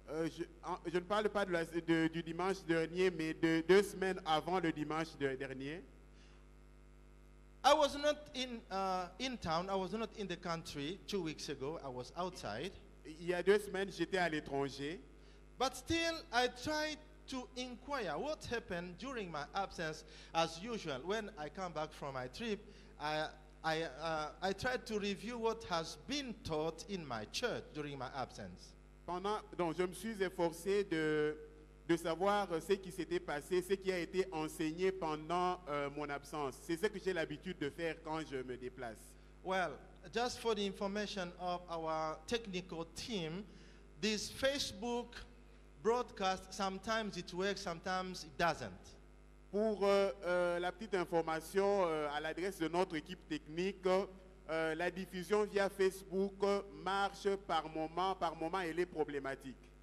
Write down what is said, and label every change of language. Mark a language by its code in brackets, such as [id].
[fr] Je ne parle pas du dimanche dernier, mais de 2 semaines avant le dimanche dernier. [en] I was not in town. I was not in the country 2 weeks ago. I was outside. [fr] Il y a 2 semaines, j'étais à l'étranger. [en] But still, I tried to inquire what happened during my absence. As usual, when I come back from my trip, I tried to review what has been taught in my church during my absence. [fr] Donc, je me suis efforcé de savoir ce qui s'était passé, ce qui a été enseigné pendant mon absence. C'est ce que j'ai l'habitude de faire quand je me déplace. [en] Well, just for the information of our technical team, this Facebook broadcast, sometimes it works, sometimes it doesn't. [fr] Pour la petite information à l'adresse de notre équipe technique, la diffusion via Facebook marche par moment elle est problématique.